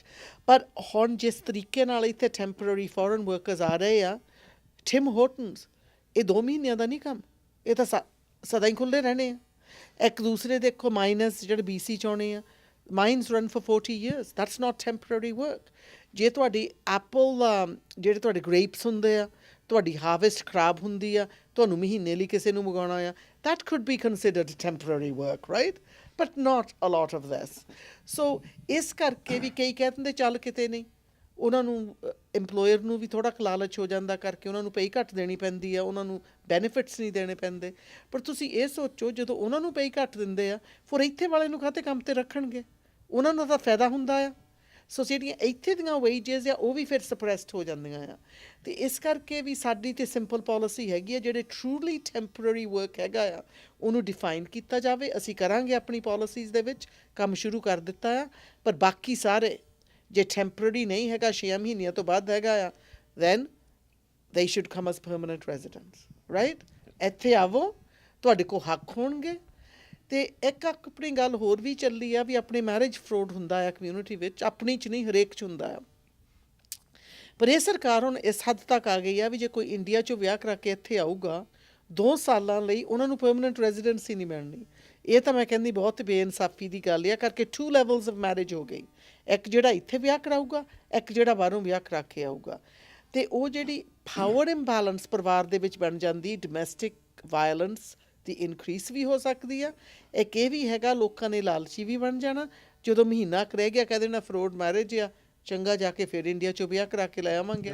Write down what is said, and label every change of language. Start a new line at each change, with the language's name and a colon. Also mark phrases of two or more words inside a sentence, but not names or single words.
Punjabi: ਪਰ ਹੁਣ ਜਿਸ ਤਰੀਕੇ ਨਾਲ ਇੱਥੇ
English: temporary foreign workers
Punjabi: ਆ ਰਹੇ ਆ, ਟਿਮ ਹੋਟਨਸ, ਇਹ 2 ਮਹੀਨਿਆਂ ਦਾ ਨਹੀਂ ਕੰਮ, ਇਹ ਤਾਂ ਸਦਾ ਹੀ ਖੁੱਲ੍ਹੇ ਰਹਿਣੇ ਆ। ਇੱਕ ਦੂਸਰੇ ਦੇਖੋ ਮਾਈਨਸ ਜਿਹੜੇ BC 'ਚ ਆਉਣੇ ਆ,
English: mines run for 40 years, that's not temporary work.
Punjabi: ਜੇ ਤੁਹਾਡੀ ਐਪਲ ਜਿਹੜੇ ਤੁਹਾਡੇ ਗ੍ਰੇਪਸ ਹੁੰਦੇ ਆ, ਤੁਹਾਡੀ ਹਾਰਵੈਸਟ ਖਰਾਬ ਹੁੰਦੀ ਆ, ਤੁਹਾਨੂੰ ਮਹੀਨੇ ਲਈ ਕਿਸੇ ਨੂੰ ਮੰਗਾਉਣਾ ਆ,
English: that could be considered temporary work, right? But not a lot of this.
Punjabi: So ਇਸ ਕਰਕੇ ਵੀ ਕਈ ਕਹਿ ਦਿੰਦੇ ਚੱਲ ਕਿਤੇ ਨਹੀਂ, ਉਹਨਾਂ ਨੂੰ ਇੰਪਲੋਇਰ ਨੂੰ ਵੀ ਥੋੜ੍ਹਾ ਕੁ ਲਾਲਚ ਹੋ ਜਾਂਦਾ ਕਰਕੇ ਉਹਨਾਂ ਨੂੰ ਪੇਅ ਘੱਟ ਦੇਣੀ ਪੈਂਦੀ ਆ, ਉਹਨਾਂ ਨੂੰ ਬੈਨੀਫਿਟਸ ਨਹੀਂ ਦੇਣੇ ਪੈਂਦੇ। ਪਰ ਤੁਸੀਂ ਇਹ ਸੋਚੋ ਜਦੋਂ ਉਹਨਾਂ ਨੂੰ ਪੇਅ ਘੱਟ ਦਿੰਦੇ ਆ, ਫਿਰ ਇੱਥੇ ਵਾਲੇ ਨੂੰ ਕਾਹਤੇ ਕੰਮ 'ਤੇ ਰੱਖਣਗੇ, ਉਹਨਾਂ ਨੂੰ ਤਾਂ ਫਾਇਦਾ ਹੁੰਦਾ ਆ। ਸੋ ਜਿਹੜੀਆਂ ਇੱਥੇ ਦੀਆਂ ਵੇਜਸ ਆ ਉਹ ਵੀ ਫਿਰ ਸਪਰੈਸਡ ਹੋ ਜਾਂਦੀਆਂ ਆ। ਅਤੇ ਇਸ ਕਰਕੇ ਵੀ ਸਾਡੀ ਤਾਂ
English: simple policy
Punjabi: ਹੈਗੀ ਆ, ਜਿਹੜੇ
English: truly temporary work
Punjabi: ਹੈਗਾ ਆ ਉਹਨੂੰ ਡਿਫਾਈਨ ਕੀਤਾ ਜਾਵੇ। ਅਸੀਂ ਕਰਾਂਗੇ ਆਪਣੀ ਪੋਲਿਸੀਜ਼ ਦੇ ਵਿੱਚ ਕੰਮ ਸ਼ੁਰੂ ਕਰ ਦਿੱਤਾ ਆ, ਪਰ ਬਾਕੀ ਸਾਰੇ ਜੇ ਟੈਂਪਰੇਰੀ ਨਹੀਂ ਹੈਗਾ 6 ਮਹੀਨਿਆਂ ਤੋਂ ਬਾਅਦ ਹੈਗਾ ਆ
English: then they should come as permanent residents, right?
Punjabi: ਇੱਥੇ ਆਵੋ, ਤੁਹਾਡੇ ਕੋਲ ਹੱਕ ਹੋਣਗੇ। ਤੇ ਇੱਕ ਆਪਣੀ ਗੱਲ ਹੋਰ ਵੀ ਚੱਲੀ ਆ ਵੀ ਆਪਣੇ
English: marriage fraud
Punjabi: ਹੁੰਦਾ ਆ ਕਮਿਊਨਿਟੀ ਵਿੱਚ, ਆਪਣੀ 'ਚ ਨਹੀਂ ਹਰੇਕ 'ਚ ਹੁੰਦਾ ਆ। ਪਰ ਇਹ ਸਰਕਾਰ ਹੁਣ ਇਸ ਹੱਦ ਤੱਕ ਆ ਗਈ ਆ ਵੀ ਜੇ ਕੋਈ ਇੰਡੀਆ 'ਚੋਂ ਵਿਆਹ ਕਰਾ ਕੇ ਇੱਥੇ ਆਊਗਾ 2 ਸਾਲਾਂ ਲਈ ਉਹਨਾਂ ਨੂੰ
English: permanent residency
Punjabi: ਨਹੀਂ ਮਿਲਣੀ। ਇਹ ਤਾਂ ਮੈਂ ਕਹਿੰਦੀ ਬਹੁਤ ਬੇਇਨਸਾਫੀ ਦੀ ਗੱਲ ਆ, ਕਰਕੇ
English: 2 levels of marriage
Punjabi: ਹੋ ਗਈ। ਇੱਕ ਜਿਹੜਾ ਇੱਥੇ ਵਿਆਹ ਕਰਾਊਗਾ, ਇੱਕ ਜਿਹੜਾ ਬਾਹਰੋਂ ਵਿਆਹ ਕਰਾ ਕੇ ਆਊਗਾ। ਅਤੇ ਉਹ ਜਿਹੜੀ
English: power imbalance
Punjabi: ਪਰਿਵਾਰ ਦੇ ਵਿੱਚ ਬਣ ਜਾਂਦੀ,
English: domestic violence
Punjabi: ਦੀ ਇਨਕਰੀਸ ਵੀ ਹੋ ਸਕਦੀ ਆ। ਇੱਕ ਇਹ ਵੀ ਹੈਗਾ ਲੋਕਾਂ ਨੇ ਲਾਲਚੀ ਵੀ ਬਣ ਜਾਣਾ, ਜਦੋਂ ਮਹੀਨਾ ਕੁ ਰਹਿ ਗਿਆ ਕਹਿ ਦੇਣਾ
English: fraud marriage
Punjabi: ਆ, ਚੰਗਾ ਜਾ ਕੇ ਫਿਰ ਇੰਡੀਆ 'ਚੋਂ ਵਿਆਹ ਕਰਾ ਕੇ ਲੈ ਆਵਾਂਗੇ।